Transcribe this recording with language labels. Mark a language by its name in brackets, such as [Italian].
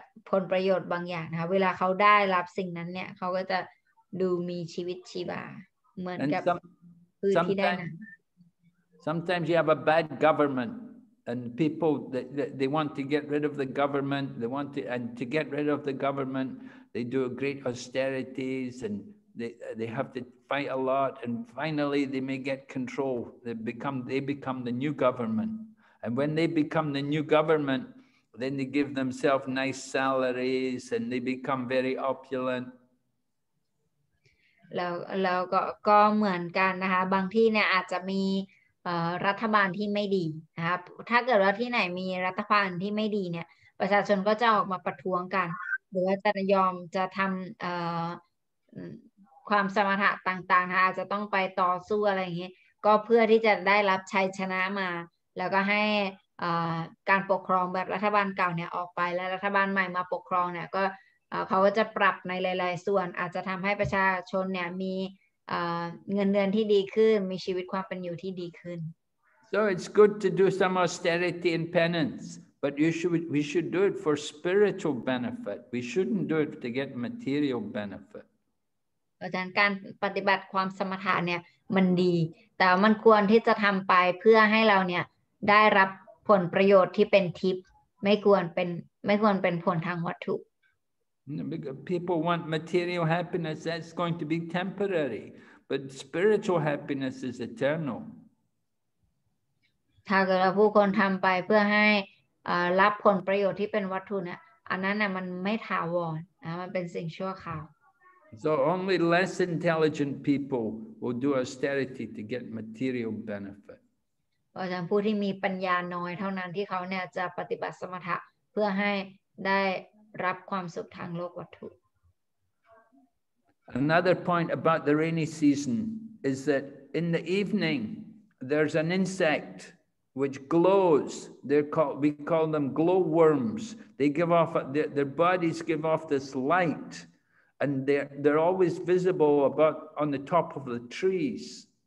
[Thai] ผลประโยชน์บางอย่างนะคะเวลาเขาได้รับสิ่งนั้นเนี่ยเขาก็จะดูมีชีวิตชีวาเหมือนกับพืชที่ได้นั้น [English] Sometimes you have a bad government and people they want to get rid of the government. And to get rid of the government, they do great austerities and they have to fight a lot. And finally, they may get control. They become the new government. And when they become the new government, then they give themselves nice salaries and they become very opulent. [Thai] แล้วก็เหมือนกันนะคะบางที่เนี่ยอาจจะมีรัฐบาลที่ไม่ดีนะครับถ้าเกิดว่าที่ไหนมีรัฐบาลที่ไม่ดีเนี่ยประชาชนก็จะออกมาประท้วงกันหรือว่าจะทำความสมถะต่างๆนะคะอาจจะต้องไปต่อสู้อะไรอย่างนี้ก็เพื่อที่จะได้รับชัยชนะมาแล้วก็ให้ การปกครองแบบรัฐบาลเก่าเนี่ยออกไปแล้วรัฐบาลใหม่มาปกครองเนี่ยก็เขาก็จะปรับในหลายๆส่วนอาจจะทำให้ประชาชนเนี่ยมีเงินเดือนที่ดีขึ้นมีชีวิตความเป็นอยู่ที่ดีขึ้น [English] So it's good to do some austerity and penance, but we should do it for spiritual benefit. We shouldn't do it to get material benefit. [Thai] อาจารย์การปฏิบัติความสมถะเนี่ยมันดีแต่มันควรที่จะทำไปเพื่อให้เราเนี่ยได้รับผลประโยชน์ที่เป็นทิพย์ไม่ควรเป็นผลทางวัตถุ [English] People want material happiness, that's going to be temporary, but spiritual happiness is eternal. [Thai] ถ้าเกิดว่าผู้คนทำไปเพื่อให้รับผลประโยชน์ที่เป็นวัตถุเนี่ยอันนั้นน่ะมันไม่ถาวรมันเป็นสิ่งชั่วคราว [English] So only less intelligent people will do austerity to get material benefit. [Thai] เพราะฉะนั้นผู้ที่มีปัญญาน้อยเท่านั้นที่เขาเนี่ยจะปฏิบัติสมถะเพื่อให้ได้รับความสุขทางโลกวัตถุ [English] Another point about the rainy season is that in the evening there's an insect which glows. We call them glowworms. They give off their bodies give off this light, and they're always visible on the top of the trees.